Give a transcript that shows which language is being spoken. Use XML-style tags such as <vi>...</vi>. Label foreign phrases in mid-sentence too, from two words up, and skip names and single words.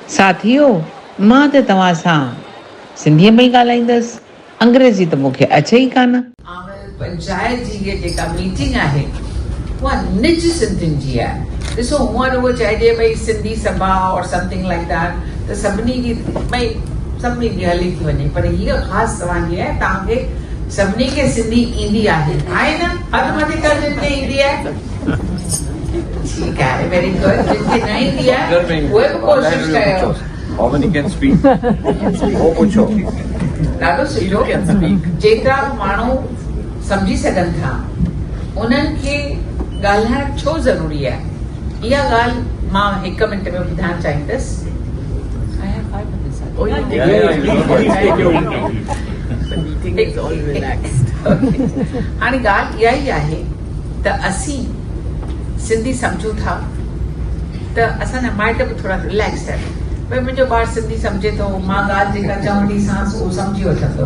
<sd>साथियो, मां त तव्हां सां सिंधीअ में ई ॻाल्हाईंदसि, अंग्रेज़ी त मूंखे अचे ई कान। आमिर पंचायत जी इहा जेका मीटिंग आहे उहा निज सिंधियुनि जी आहे। ॾिसो, हूअं उहो चइजे भई सिंधी सभा और</sd> <en>something like that,</en> <sd>त सभिनी जी भई सभिनी जी हली थी वञे, पर हीअ ख़ासि तव्हांजी आहे, तव्हांखे सभिनी खे सिंधी ईंदी आहे न? हथ मथे कर जिनखे ईंदी आहे, ठीकु आहे,</sd> <en>very good.</en> <sd>जिनखे न ईंदी आहे उहे बि कोशिशि कयो।</sd> <en>How many can speak?</en> <sd>ॾाढो सुठो। जेतिरा माण्हू सम्झी सघनि था उन्हनि खे ॻाल्हाइण छो ज़रूरी आहे, इहा ॻाल्हि मां 1 मिंट में ॿुधाइणु चाहींदसि। हाणे ॻाल्हि इहा ई आहे त असीं सिंधी सम्झूं था त असांजा माइट बि थोरा रिलैक्स आहिनि, भई मुंहिंजो ॿारु सिंधी सम्झे थो, मां ॻाल्हि जेका चवण थी उहो सम्झी वठंदो।</sd>